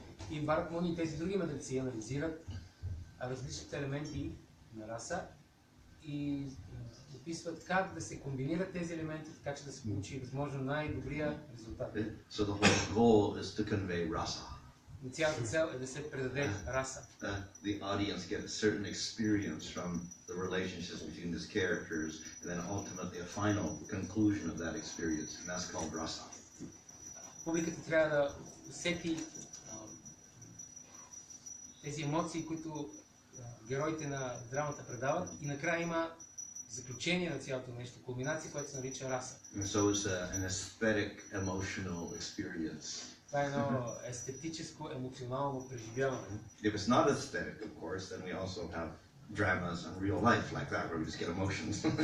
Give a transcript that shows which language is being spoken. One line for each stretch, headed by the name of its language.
Bulgarian: И Бхарат Муни и тези други мъдреци анализират различните елементи на раса и описват как да се комбинират тези елементи, така че да се получи възможно най-добрия резултат.
English: So the whole goal is to convey rasa.
Bulgarian: Цялата цел е да се предаде раса.
English: The audience get a certain experience from the relationships between these characters, and then ultimately a final conclusion of that experience, and that's called rasa.
Bulgarian: Публиката трябва да усети тези емоции, които героите на драмата предават, и накрая има заключение на цялото нещо, кулминация, която се нарича раса.
English: And so it's an aesthetic, emotional experience.
Bulgarian: Това е едно естетическо, емоционално преживяване.
English: If it's not aesthetic, of course, then we also have dramas in real life like that, where we just get emotions.